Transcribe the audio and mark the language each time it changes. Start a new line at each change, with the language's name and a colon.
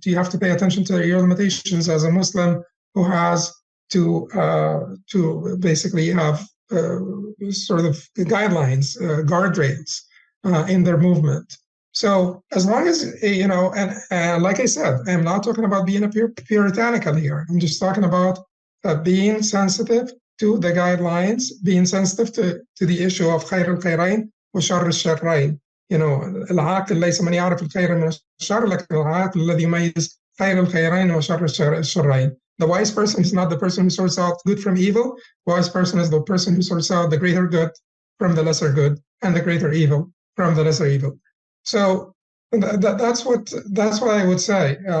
English: You have to pay attention to your limitations as a Muslim who has to basically have sort of guidelines, guardrails in their movement. So as long as, and like I said, I'm not talking about being a puritanical here. I'm just talking about being sensitive to the guidelines, being sensitive to the issue of
Arabic: خير الخيرين وشر الشرين. العاقل ليس من يعرف الخير من الشر، لكن العاقل الذي يميز خير الخيرين وشر الشرين.
English: The wise person is not the person who sorts out good from evil. Wise person is the person who sorts out the greater good from the lesser good and the greater evil from the lesser evil. So that's what I would say.